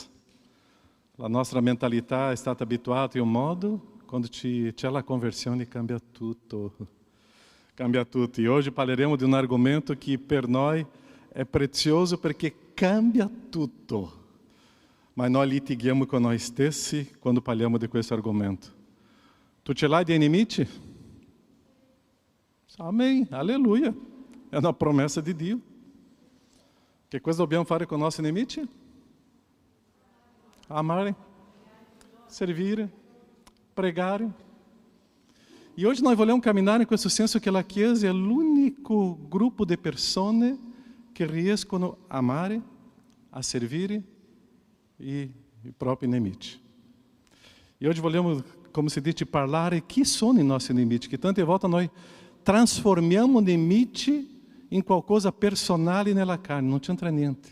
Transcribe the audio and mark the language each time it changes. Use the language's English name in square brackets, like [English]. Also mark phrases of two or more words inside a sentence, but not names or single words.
[Italian] La nostra mentalità è stata abituata in un modo, quando c'è la conversione cambia tutto. Cambia tutto. E oggi parleremo di un argomento che per noi è prezioso perché cambia tutto. Ma noi litighiamo con noi stessi quando parliamo di questo argomento. Tu ce l'hai dei nemici? [Portuguese] Amém, aleluia. [Italian] È una promessa di Dio. Che cosa dobbiamo fare con i nostri nemici? Amare, servire, pregare. [Portuguese] E hoje nós vamos caminhar em [Italian] questo senso que a Chiesa è l'unico gruppo di persone che riescono a amare, a servire i propri nemici. [Portuguese] E hoje [Italian] vogliamo, come si dice, parlare chi sono i nostri nemici, che tante volte noi trasformiamo nemici in qualcosa personale nella carne, non c'entra niente.